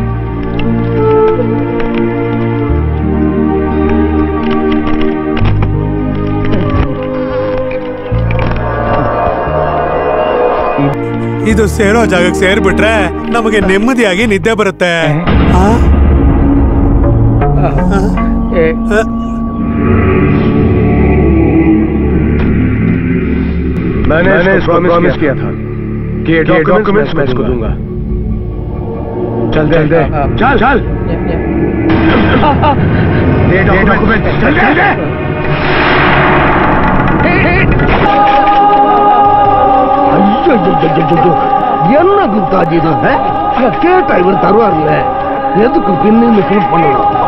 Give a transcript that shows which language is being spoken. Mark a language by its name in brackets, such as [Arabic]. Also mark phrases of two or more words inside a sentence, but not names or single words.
[Kannada] ಇದು ಸೇರೋ ಜಾಗಕ್ಕೆ ಸೇರ್ಬಿಟ್ರೆ ನಮಗೆ ನೆಮ್ಮದಿಯಾಗಿ ನಿದ್ದೆ ಬರುತ್ತೆ. [Hindi] मैंने इसको प्रॉमिस किया था कि ये डॉक्यूमेंट्स मैं इसको दूंगा। चल ये डॉक्यूमेंट चल [Tamil] என்ன குப்தாஜி இது? கேட்டா இவர் தருவார்ல, எதுக்கு பின்னு ஃபீல் பண்ணலாம்?